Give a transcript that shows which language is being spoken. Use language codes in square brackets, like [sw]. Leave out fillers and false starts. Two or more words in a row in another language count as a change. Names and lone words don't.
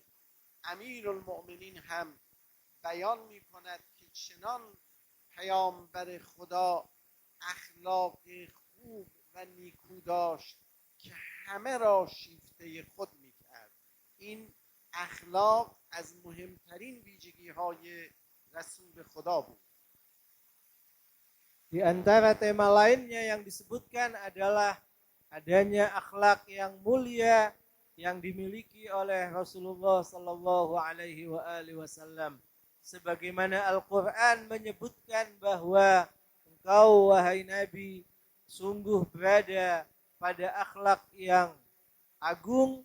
[fa] امیرالمؤمنین هم بیان می کند که چنان پیامبر خدا اخلاق خوب و نیکو داشت که همه را شیفته خود می کرد. این اخلاق از مهمترین ویژگی های رسول خدا بود. [id] Di antara tema lainnya yang disebutkan adalah adanya akhlak yang mulia yang dimiliki oleh Rasulullah [ar] صلى الله عليه وسلم. [id] Sebagaimana Al-Quran menyebutkan bahwa engkau wahai Nabi sungguh berada pada akhlak yang agung.